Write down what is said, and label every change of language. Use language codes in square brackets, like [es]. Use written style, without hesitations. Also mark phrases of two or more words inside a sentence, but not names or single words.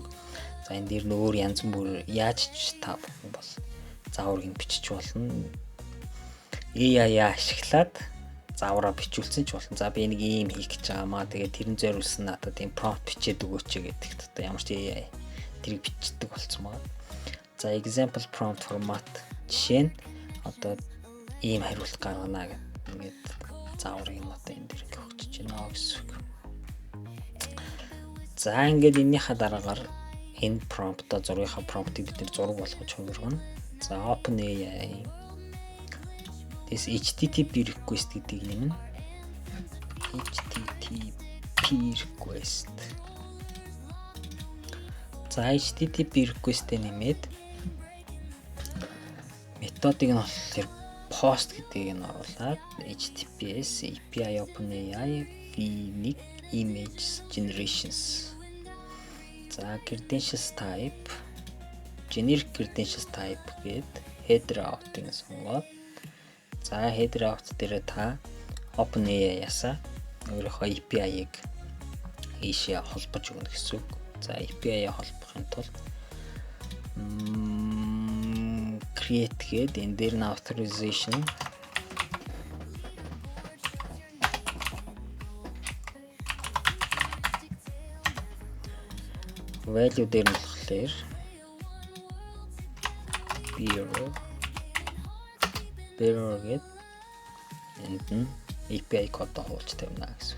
[mn] За энэ дээр нөөр янз бүр яаж ч та бүхэн бол зааврыг бичиж болно. AI ашиглаад заавраа бичүүлсэн ч болно. За би нэг ийм хийх гэж байгаамаа. Тэгээд тэрэн зориулсан надад ийм prompt бичээд өгөөч гэдэг. Одоо ямар ч AI тэрийг бичдэг болсон байна. За [en] example prompt format [mn] жишээ нь одоо ийм хариулт гаргана гэдэг. Ингээд зааврыг одоо энэ дэр ингээ өгч байна гэсэн үг. За ингээд энэнийхээ дараагаар энэ prompt-а зургийнхаа prompt-ийг бид нэр зураг болгож хувиргана. За OpenAI [en] this HTTP request [mn] гэдгийг нэмнэ. [en] HTTP request. [mn] За [en] HTTP request- [mn] ийг нэмээд методыг нь болохоор post гэдгийг нь оруулаад [en] HTTPS API OpenAI v1 image generations. [mn] За [en] credentials type generic credentials type [mn] гээд [en] header out- [mn] ыг сонгоод за [en] header out [mn] дээр та OpenAI-аас өөрийнхөө API-ыг ийшээ холбож өгнө гэсэн үг. За API-аа холбохын тулд create гээд энэ дээр нь [en] authorization value [mn] дээр нь болохоор bearer гээд энд нь API код хуулж тавина гэсэн.